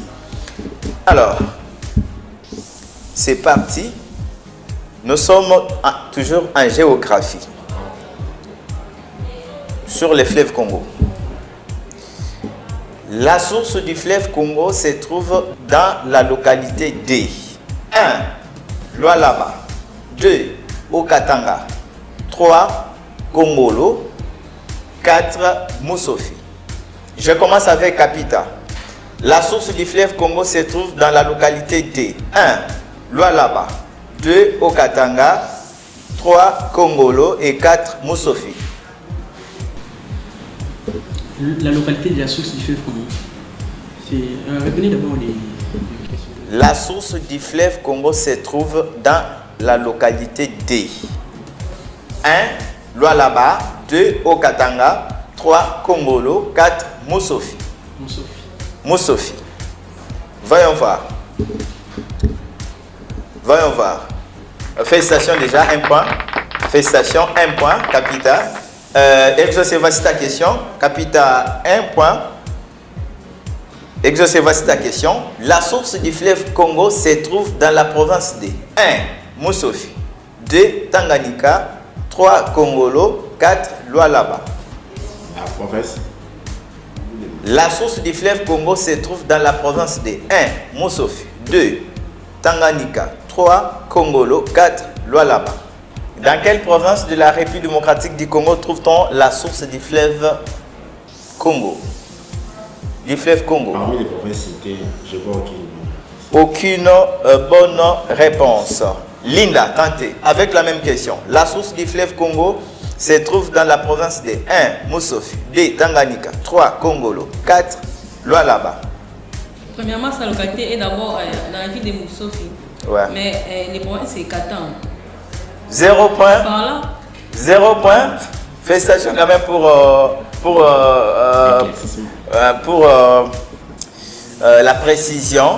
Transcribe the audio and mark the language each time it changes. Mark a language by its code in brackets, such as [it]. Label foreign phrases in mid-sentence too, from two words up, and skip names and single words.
[fr] Alors, c'est parti. Nous sommes toujours en géographie. Sur le fleuve Congo. La source du fleuve Congo se trouve dans la localité de 1. Lualaba, 2. Okatanga, 3. Kongolo, 4. Moussofi. Je commence avec Capita. La source du fleuve Congo se trouve dans la localité de 1. Lualaba, 2. Okatanga, 3. Kongolo et 4. Moussofi. La localité de la source du fleuve Congo. Revenez d'abord La source du fleuve Congo se trouve dans la localité D. 1. Lualaba. 2. Okatanga. 3. Kongolo. 4. Moussofi. Moussofi. Voyons voir. Voyons voir. Félicitations déjà, 1 point. Félicitations, 1 point, Capita. Exaucez, voici ta question. Capita, 1 point. Exaucez, voici ta question. La source du fleuve Congo se trouve dans la province de 1. Moussofi. 2. Tanganyika. 3. Kongolo. 4. Lualaba. La province. La source du fleuve Congo se trouve dans la province de 1. Moussofi. 2. Tanganyika. 3. Kongolo. 4. Lualaba. Dans quelle province de la République démocratique du Congo trouve-t-on la source du fleuve Congo? Du fleuve Congo. Parmi les provinces citées, je vois aucune bonne réponse. Linda, tentez. Avec la même question. La source du fleuve Congo se trouve dans la province de 1. Moussofi. 2. Tanganyika. 3. Kongolo. 4. Lualaba. Premièrement, sa localité est d'abord dans la ville de Moussofi. Ouais. Mais les provinces, c'est Katanga. 0 point. Par là, 0 point. Félicitations quand même pour la précision.